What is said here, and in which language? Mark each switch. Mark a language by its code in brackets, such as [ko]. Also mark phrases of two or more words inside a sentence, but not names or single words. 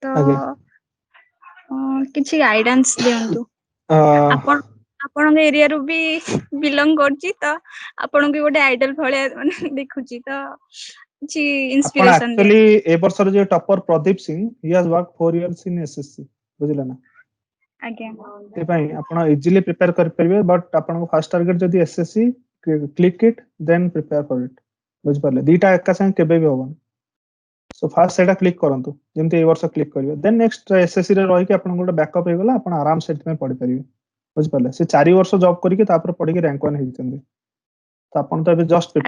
[or] ଆଜ୍ଞା କିଛି ଗାଇଡାନ୍ସ ଦିଅନ୍ତୁ ଅ, ଆପଣ ଆପଣଙ୍କ ଏରିଆରୁ ବି ବିଲଙ୍ଗ କରୁଛି ତ ଆପଣଙ୍କୁ ଗୋଟେ ଆଇଡଲ ଭଳିଆ ମାନେ ଦେଖୁଛି ତ କିଛି ଆପଣ ଇନ୍ସପିରେସନ ଆକ୍ଚୁଆଲି ଦିଅନ୍ତୁ ଏ ବର୍ଷର ଯୋଉ ଟପର ପ୍ରଦୀପ ସିଂ [en] he has work 4 years in SSC [or] ବୁଝିଲେ ନା ଆଜ୍ଞା ସେଥିପାଇଁ ଆପଣ [en] easily prepare [or] କରିପାରିବେ ବଟ୍ ଆପଣଙ୍କ [en] first target [or] ଯଦି SSC [en] click it then prepare for it [or] ବୁଝିପାରିଲେ ଦିଟା ଏକା ସାଙ୍ଗେ କେବେ ବି ହବନି [en] so first [or] ସେଇଟା କ୍ଲିକ୍ କରନ୍ତୁ ଯେମିତି ଏଇ ବର୍ଷ କ୍ଲିକ୍ କରିବେ [en] then next [or] SSC ରେ ରହିକି ଆପଣଙ୍କ ଗୋଟେ ବ୍ୟାକଅପ୍ ହେଇଗଲା ଆପଣ ଆରାମ ସେ ସେଥିପାଇଁ ପଢିପାରିବେ ବୁଝିପାରିଲେ ସେ 4 ବର୍ଷ ଜବ୍ କରିକି ତାପରେ ପଢିକି ରାଙ୍କ 1 ହେଇଛନ୍ତି ତ ଆପଣ ତ ଏବେ [en] just prepare